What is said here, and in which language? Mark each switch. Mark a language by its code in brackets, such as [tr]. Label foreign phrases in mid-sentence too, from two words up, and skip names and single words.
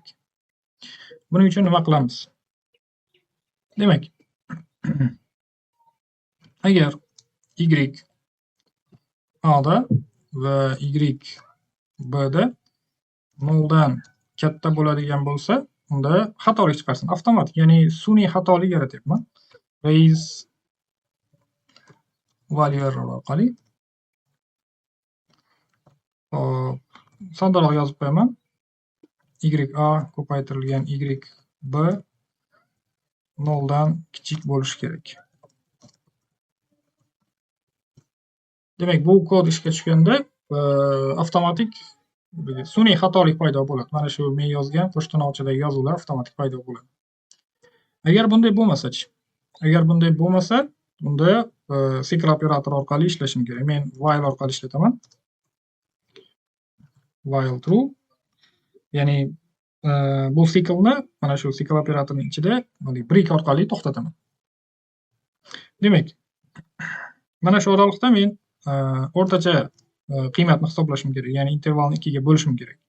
[uz] Buning uchun nima qilamiz? Demak, agar y a da va y b da 0 dan katta bo'ladigan bo'lsa, unda xatolik chiqarsin. Avtomatik, ya'ni sun'iy xatolik yaratyapman. [en] Raise value error orqali. [uz] Soddaroq yozib qo'yaman. y(a) ko'paytirilgan y(b) 0 dan kichik bo'lishi kerak. Demak, bu kod ishga tushganda avtomatik sun'iy xatolik paydo bo'ladi. Mana shu men yozgan qo'shtirnoqchadagi yozuvlar avtomatik paydo bo'ladi. Agar bunday bo'lmasa-chi? Agar bunday bo'lmasa, unda cycle operatori orqali ishlashim kerak. Men while orqali ishlataman. [en] While true. [uz] Ya'ni bu cyclni mana shu cycle operatorining ichida break orqali to'xtataman. Demak, mana shu oraliqda men o'rtacha qiymatni hisoblashim kerak. Ya'ni intervalni 2 ga bo'lishim kerak.